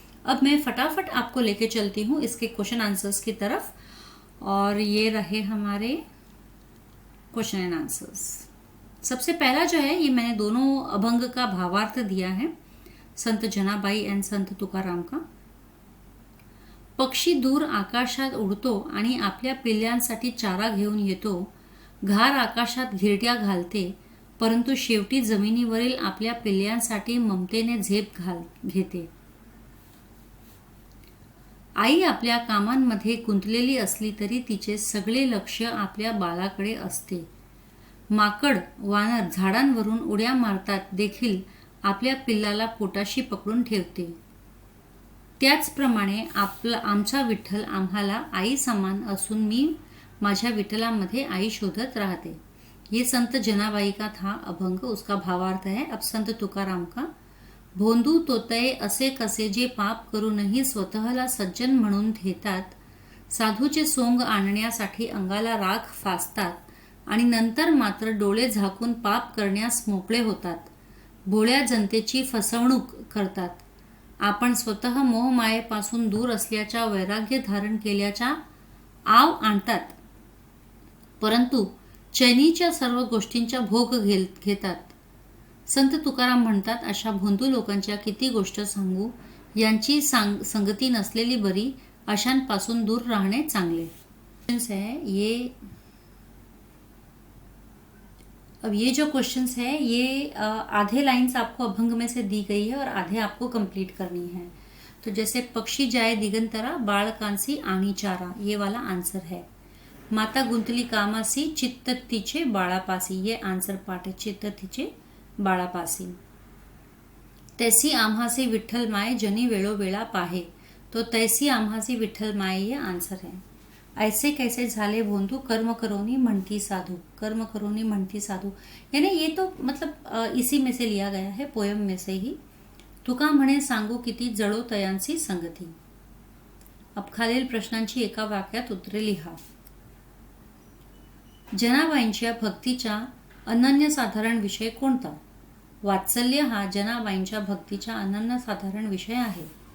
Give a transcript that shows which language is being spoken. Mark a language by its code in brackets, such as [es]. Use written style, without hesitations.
[hi] अब मैं फटाफट आपको लेके चलती हूँ इसके क्वेश्चन आंसर्स की तरफ, और ये रहे हमारे क्वेश्चन एंड आंसर्स। सबसे पहला जो है, ये मैंने दोनों अभंग का भावार्थ दिया है, संत जनाबाई एंड संत तुकाराम का। [mr] पक्षी दूर आकाशात उडतो आणि आपल्या पिल्ल्यांसाठी चारा घेऊन येतो. घार आकाशात घिरट्या घालते, परंतु शेवटी जमिनीवरील आपल्या पिल्ल्यांसाठी ममतेने झेप घेते. आई आपल्या कामांमध्ये गुंतलेली असली तरी तिचे सगळे लक्ष आपल्या बाळाकडे असते. माकड, वानर झाडांवरून उड्या मारतात देखील आपल्या पिल्लाला पोटाशी पकडून ठेवते. त्याचप्रमाणे आमचा विठ्ठल आम्हाला आई समान असून मी माझ्या विठ्ठलामध्ये आई शोधत राहते. [hi] ये संत जनाबाई का था अभंग, उसका भावार्थ है. अब संत तुकाराम का. [mr] भोंदू तोतये असे कसे जे पाप करूनही स्वतःला सज्जन म्हणून घेतात. साधूचे सोंग आणण्यासाठी अंगाला राख फासतात आणि नंतर मात्र डोळे झाकून पाप करण्यास मोकळे होतात. भोळ्या जनतेची फसवणूक करतात. आपण स्वतः मोहमायेपासून दूर असल्याच्या वैराग्य धारण केल्याच्या आव आणतात. परंतु चैनीच्या सर्व गोष्टींचा भोग घेतात. संत तुकाराम म्हणतात, अशा भोंदू लोकांच्या किती गोष्ट सांगू, यांची संगती नसलेली बरी, अशांपासून दूर राहणे चांगले. [hi] अब ये जो क्वेश्चंस है ये आधे लाइंस आपको अभंग में से दी गई है और आधे आपको कंप्लीट करनी है. तो जैसे [mr] पक्षी जाए दिगंतरा, बाळ कांसी आणि चारा, [hi] ये वाला आंसर है. [mr] माता गुंतली कामासी, चित्त तिचे बाळापासी, [hi] ये आंसर पार्ट है, [mr] चित्त तिचे बाळापासी. तैसी आम्हासी विठ्ठल माय, जनी वेळोवेळा पाहे, [hi] तो [mr] तैसी आम्हासी विठ्ठल माय, [hi] ये आंसर है. [mr] ऐसे कैसे झाले भोंदू, कर्म करोनी म्हणती साधू, [hi] कर्म करोनी म्हणती साधू, यानी ये तो मतलब इसी में से लिया गया है, पोयम में से ही. [mr] तुका म्हणे सांगू किती, जळो तयांची संगती. अब खालील प्रश्नांची एका वाक्यात उत्तरे लिहा. जनाबाईंच्या भक्तीचा अनन्यसाधारण विषय कोणता? वात्सल्य हा जनाबाईंच्या भक्तीचा अनन्यसाधारण विषय आहे.